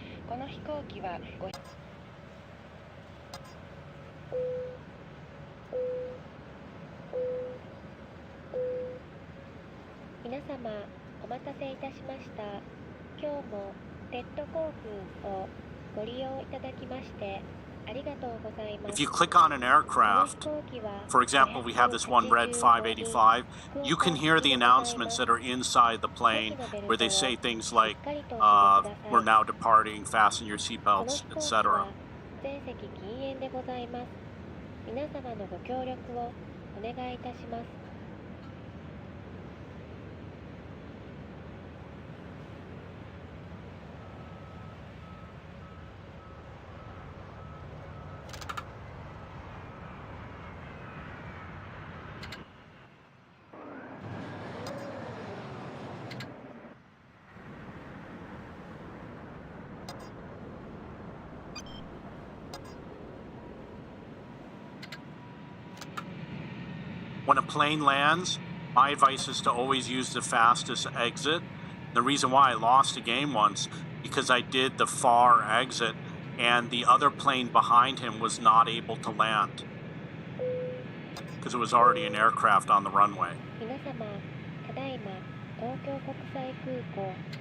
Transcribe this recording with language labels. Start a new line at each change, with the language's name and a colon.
Japanese: この飛行機は皆様お待たせいたしました。今日もレッド航空をご利用いただきましてありがとうございます。
English: If you click on an aircraft, for example, we have this one red 585, you can hear the announcements that are inside the plane where they say things like, we're now departing, fasten your seatbelts, etc.
Japanese: 全席禁煙でございます。皆様のご協力をお願いいたします。
English: when a plane lands, my advice is to always use the fastest exit. The reason why I lost a game once, because I did the far exit and the other plane behind him was not able to land because it was already an aircraft on the runway.
Japanese: 皆様、ただいま東京国際空港。